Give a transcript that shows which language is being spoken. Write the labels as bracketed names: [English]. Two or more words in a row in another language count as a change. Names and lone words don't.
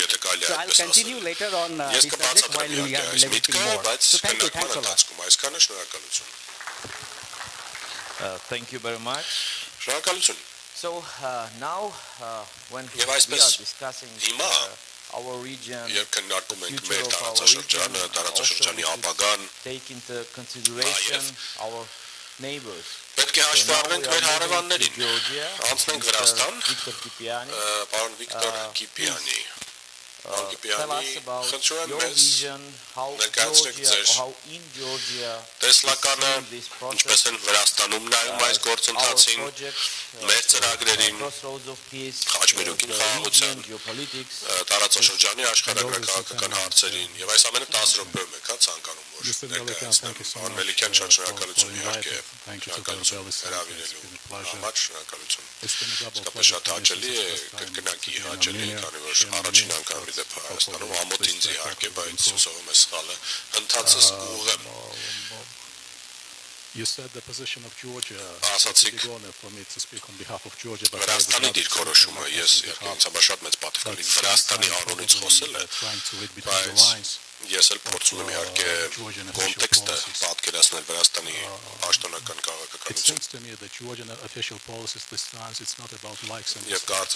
[English] So I'll continue later on this subject while we are elaborating more. So thank you, thanks a lot. Thank you very much. [Armenian] Շնորհակալություն։ [English] So now when we [Armenian] Եվ are այսպես discussing հիմա [English] our region, [Armenian] երբ քննարկում ենք future մեր [English] of our [Armenian] տարածաշրջանը, region, տարածաշրջանի [English] also we should [Armenian] ապագան, [English] take into consideration our neighbors. [Armenian] պետք է հաշվի առնենք մեր հարևաններին։ Georgia, Անցնենք Վրաստան, Victor Kipiani, պարոն Վիկտոր Կիպյանի։ [English] tell us about [Armenian] խնդրում եմ your մեզ [English] vision, how [Armenian] ներկայացրեք Georgia, ձեր [English] how in Georgia [Armenian] տեսլականը, this ինչպես process, են Վրաստանում նայում այս our գործընթացին, project, մեր ծրագրերին, [English] crossroads of peace, [Armenian] խաչմերուկին, the խաղաղության, [English] region, geopolitics, [Armenian] տարածաշրջանի աշխարհագրական հարցերին եւ այս ամենը 10 րոպեում է, հա, ցանկանում որ ներկայացնեմ։ Արմելիկյան շատ շնորհակալություն իհարկե, շնորհակալություն հրավիրելու համար, շնորհակալություն։ Իսկապես շատ հաճելի է, կրկնակի հաճելի, քանի որ առաջին անգամ իդեպ Հայաստանում ամոթ ինձ իհարկե, բայց հուսով եմ սխալը ընթացս ուղղեմ։ [English] You said the position of Georgia. [Armenian] Ասացիք Վրաստանի դիրքորոշումը, ես ինձ համար շատ մեծ պատիվ ունի Վրաստանի անունից խոսել է, բայց ես էլ փորձում եմ իհարկե կոնտեքստը պատկերացնել Վրաստանի պաշտոնական քաղաքականություն։ Եվ կարծես